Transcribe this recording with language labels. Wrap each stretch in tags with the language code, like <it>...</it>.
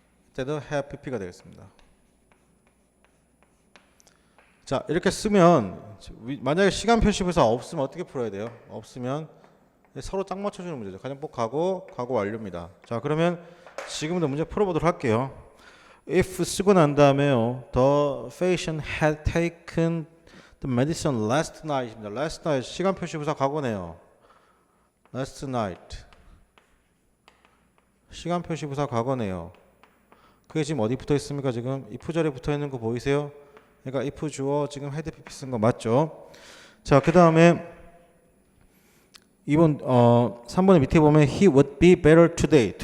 <ko>이때도 have pp가 되겠습니다. 자, 이렇게 쓰면 만약에 시간 표시부사 없으면 어떻게 풀어야 돼요? 없으면 서로 짝 맞춰주는 문제죠. 가정법 가고 완료입니다. 자, 그러면 지금부터 문제 풀어보도록 할게요. If 쓰고 난 다음에요.</ko> <en>The patient had taken the medicine last night입니다.</en> <ko>Last night 시간 표시부사 과거네요. Last night 시간 표시부사 과거네요. 그게 지금 어디 붙어 있습니까? 지금 if 절에 붙어 있는 거 보이세요? 그러니까 if 주어 지금 had pp 쓴 거 맞죠? 자, 그 다음에 2번 3번의 밑에 보면</ko> <en>he would be better today.</en>